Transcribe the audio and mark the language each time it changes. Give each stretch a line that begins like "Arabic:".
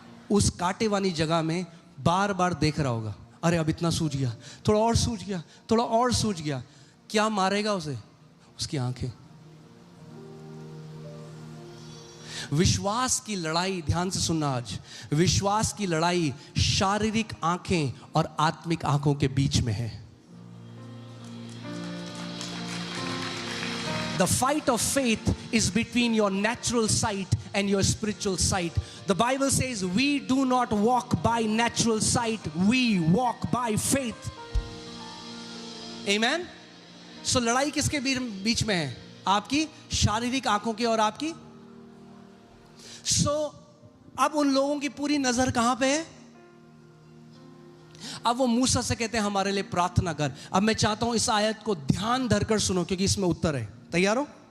Hindi: उस कांटे वाली जगह में बार बार देख रहा होगा, अरे अब इतना सूज गया, थोड़ा और सूज गया, थोड़ा और सूज गया। क्या मारेगा उसे? उसकी आंखें। विश्वास की लड़ाई, ध्यान से सुनना आज, विश्वास की लड़ाई शारीरिक आंखें और आत्मिक आंखों के बीच में है।
English: The fight of faith is between your natural sight and your spiritual sight. The Bible says we do not walk by natural sight, we walk by faith. Amen?
Hindi: So लड़ाई किसके बीच में है? आपकी शारीरिक आंखों की और आपकी। So अब उन लोगों की पूरी नजर कहां पे है? अब वो मूसा से कहते हैं हमारे लिए प्रार्थना कर। अब मैं चाहता हूं इस आयत को ध्यान धरकर सुनो, क्योंकि इसमें उत्तर है। तैयार हो?